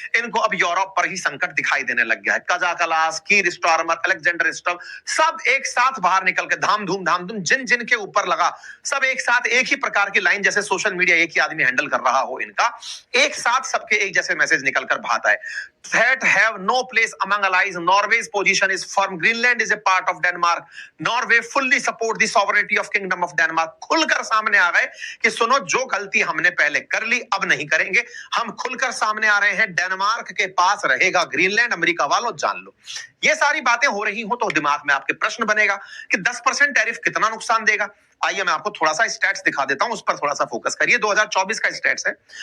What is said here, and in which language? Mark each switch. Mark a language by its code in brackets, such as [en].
[hi] इनको अब यूरोप पर ही संकट दिखाई देने लग गया है। कजाकलास, कीर स्टारमर, अलेक्जेंडर स्टव, सब एक साथ बाहर निकल के धाम धूम जिन जिन के ऊपर लगा, सब एक साथ एक ही प्रकार की लाइन, जैसे सोशल मीडिया एक ही आदमी हैंडल कर रहा हो, इनका एक साथ सबके एक जैसे मैसेज निकलकर बात आए। [en] That have no place among allies. Norway's position is firm. Greenland is a part of Denmark. Norway fully support the sovereignty of Kingdom of Denmark. [hi] खुलकर सामने आ गए कि सुनो, जो गलती हमने पहले कर ली अब नहीं करेंगे। हम खुलकर सामने आ रहे हैं, डेनमार्क के पास रहेगा ग्रीनलैंड, अमेरिका वालों जान लो। ये सारी बातें हो रही हो तो दिमाग में आपके प्रश्न बनेगा कि 10% टैरिफ कितना नुकसान देगा। आइए मैं आपको थोड़ा सा स्टैट्स दिखा देता हूं, उस पर थोड़ा सा फोकस करिए। 2024 का स्टैट्स है।